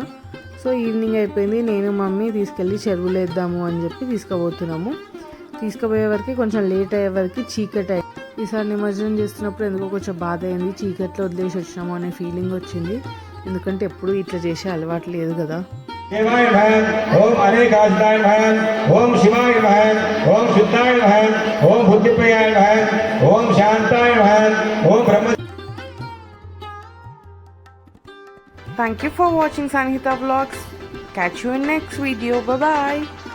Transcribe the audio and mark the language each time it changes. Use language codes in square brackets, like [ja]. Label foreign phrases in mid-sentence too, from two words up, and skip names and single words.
[en] So evening [te] అయిపోయింది. నేను మమ్మీ తీసుకెళ్ళి చెరువులు వేద్దాము అని చెప్పి తీసుకుపోతున్నాము. తీసుకుపోయే వరకు కొంచెం లేట్ అయ్యే వరకు చీకటి అయ్యింది. ఈసారి నిమజ్జనం చేస్తున్నప్పుడు ఎందుకో కొంచెం బాధ అయింది. చీకట్లో వదిలేసి వచ్చినాము అనే ఫీలింగ్ వచ్చింది. ఎందుకంటే ఎప్పుడు ఇట్లా చేసే అలవాటు లేదు కదా. [sa] देवाय नमः ओम अनेकाधिकाय नमः ओम शिवाय नमः ओम शुद्धाय नमः ओम बुद्धिप्रियाय नमः ओम शांताय नमः ओम ब्रह्म. [en] Thank you for watching Sanhita Vlogs. Catch you in next video. Bye bye.